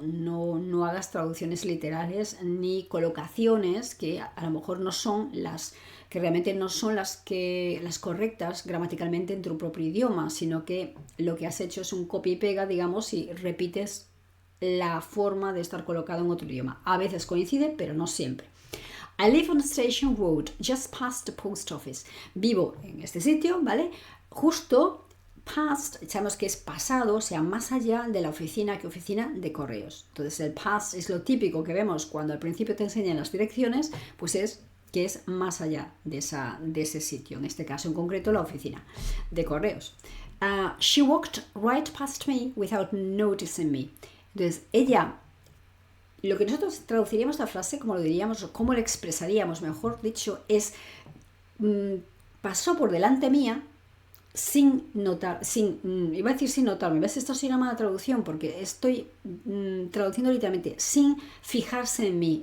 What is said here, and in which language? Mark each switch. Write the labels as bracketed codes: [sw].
[es] No hagas traducciones literales ni colocaciones que a lo mejor no son las que realmente no son las correctas gramaticalmente en tu propio idioma, sino que lo que has hecho es un copia y pega, digamos, y repites la forma de estar colocado en otro idioma. A veces coincide, pero no siempre. [en] I live on Station Road, just past the post office. [es] Vivo en este sitio, ¿vale? Justo past, sabemos que es pasado, o sea, más allá de la oficina que oficina de correos. Entonces el past es lo típico que vemos cuando al principio te enseñan las direcciones, pues es que es más allá de ese sitio, en este caso en concreto la oficina de correos. [en] She walked right past me without noticing me. [es] Entonces ella, lo que nosotros traduciríamos la frase, como lo diríamos, o cómo lo expresaríamos, mejor dicho, es pasó por delante mía sin notar, iba a decir sin notarme, ¿ves? Esto sí una mala traducción porque estoy traduciendo literalmente sin fijarse en mí.